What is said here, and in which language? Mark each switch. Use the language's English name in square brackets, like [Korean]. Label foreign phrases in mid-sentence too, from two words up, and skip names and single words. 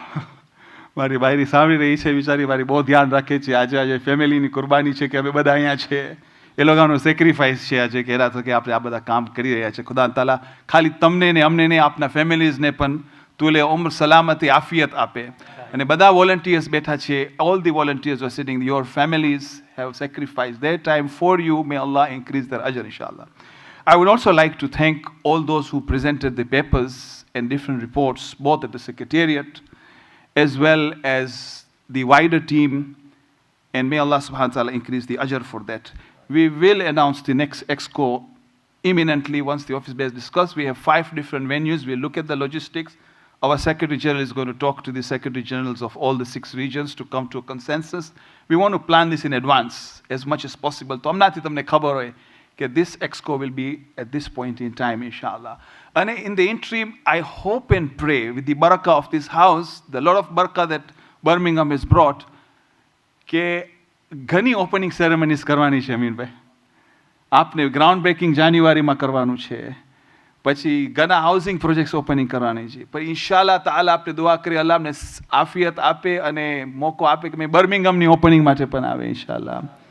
[Gujarati] મારી બાયરી સાંભળી રહી છે, બિચારી મારી બહુ ધ્યાન રાખે છે. આજે ફેમિલીની કુરબાની છે કે અમે બધા અહીંયા છે, એ લોકોનો સેક્રિફાઈસ છે આજે કે એના થકે આપણે આ બધા કામ કરી રહ્યા છે. ખુદા તાલા ખાલી તમને ને અમને ને આપના ફેમિલીઝને પણ તુલે ઉમ્ર સલામતી આફિયત આપે. અને બધા વોલન્ટિયર્સ બેઠા છે, [English] all the volunteers are sitting, your families have sacrificed their time for you, may Allah increase their [Arabic] ajr inshallah. [English] I would also like to thank all those who presented the papers and different reports, both at the secretariat as well as the wider team, and may Allah [Arabic] subhanahu wa ta'ala [English] increase the ajr for that. We will announce the next ExCo imminently once the office bears discussed. We have 5 different venues. We'll look at the logistics. Our Secretary General is going to talk to the Secretary Generals of all the 6 regions to come to a consensus. We want to plan this in advance as much as possible. [Gujarati] તો હમણાંથી તમને ખબર હોય કે [English] this ExCo will be at this point in time, [Gujarati] inshallah. [English] And in the interim, I hope and pray with the barakah of this house, the lot of barakah that Birmingham has brought, [Gujarati] કે ઘણી [English] opening ceremonies [Gujarati] કરવાની છે અમીનભાઈ. આપને [English] ground breaking [Gujarati] જાન્યુઆરીમાં કરવાનું છે, પછી ઘણા [English] housing projects opening [Gujarati] કરવાની છે, પણ [Arabic] إن شاء الله تعالى [Gujarati] આપણે દુઆ કરી અલ્લાહ અમને આફિયત આપે અને મોકો આપે કે મેં બર્મિંગમની ઓપનિંગ માટે પણ આવે ઇન્શાલ્લાહ.